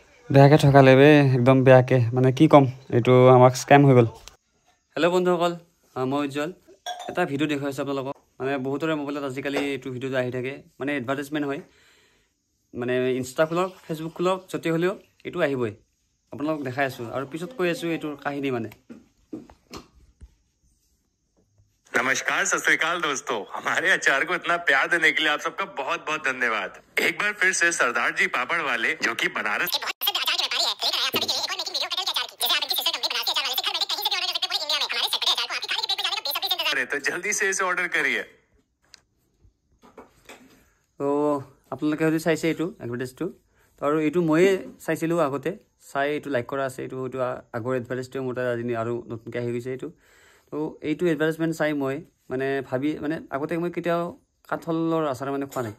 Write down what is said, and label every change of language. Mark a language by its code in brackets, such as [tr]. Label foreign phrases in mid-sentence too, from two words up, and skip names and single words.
[as] বেয়াকৈ ঠকালে বে একদম বেয়াকৈ মানে কি ক'ম এইটো আমাক স্কেম হৈ গ'ল। হেল্ল' বন্ধুসকল, মই উজ্জ্বল। এটা ভিডিঅ' দেখুৱাইছোঁ আপোনালোকক। মানে বহুতৰে মোবাইলত আজিকালি এইটো ভিডিঅ'টো আহি থাকে, মানে এডভাৰটাইজমেণ্ট হয়। মানে ইনষ্টা খোলক, ফেচবুক খোলক, য'তে হ'লেও এইটো আহিবই। আপোনালোকক দেখাই আছোঁ আৰু পিছত কৈ আছোঁ এইটোৰ কাহিনী মানে। [hi] नमस्कार, [pa] ਸਤ ਸ੍ਰੀ ਅਕਾਲ [hi] दोस्तों। हमारे अचार को इतना प्यार देने के लिए आप सबका बहुत बहुत धन्यवाद। एक बार फिर से सरदार जी पापड़ वाले, जो कि बनारस के बहुत प्रसिद्ध अचार के व्यापारी हैं, लेकर आए आप सभी के लिए एक और [en] making video [hi] कटल के अचार की। जैसे आप इनकी [en] sister company [hi] बनारसी अचार वाले से घर बैठे कहीं से भी ऑर्डर कर सकते हैं पूरे इंडिया में। हमारे चटपटे अचार को आपकी खाली प्लेट में डालने का बेसब्री से इंतजार है, तो जल्दी से इसे ऑर्डर करिए। [as] তো আপোনালোকে হয়তো চাইছে এইটো এডভাৰটাইজটো। তো আৰু এইটো ময়ে চাইছিলোঁ আগতে, চাই এইটো লাইক কৰা আছে। এইটো হয়তো আগৰ এডভাৰটাইজটো মোৰ তাত আজি আৰু নতুনকৈ আহি গৈছে এইটো। তো এইটো এডভাৰটাইজমেণ্ট চাই মই মানে ভাবি মানে আগতে মই কেতিয়াও কাঠলৰ আচাৰ মানে খোৱা নাই।